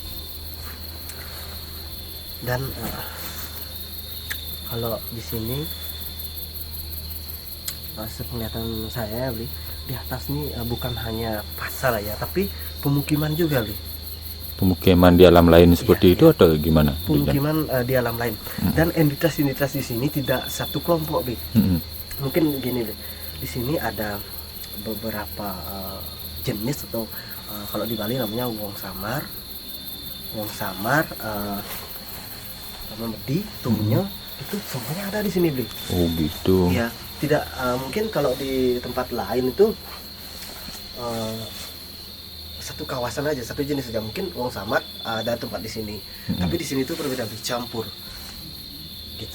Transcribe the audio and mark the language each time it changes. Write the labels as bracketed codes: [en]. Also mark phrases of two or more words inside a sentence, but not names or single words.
[id] Dan kalau di sini sepenglihatan saya, Bli, di atas nih bukan hanya pasar ya, tapi pemukiman juga, Bli. Pemukiman di alam lain seperti Iya, itu atau gimana? Pemukiman di alam lain. Dan entitas-entitas di sini tidak satu kelompok, Bli. Mungkin gini, Bli. Di sini ada beberapa jenis atau kalau di Bali namanya [ban] wong samar, [id] memedi, tungnya, itu semuanya ada di sini, Bli. Oh gitu. Ya, tidak mungkin kalau di tempat lain itu satu kawasan aja, satu jenis saja. Mungkin [ban] wong samar [id] ada tempat di sini, tapi di sini itu berbeda, bercampur gitu.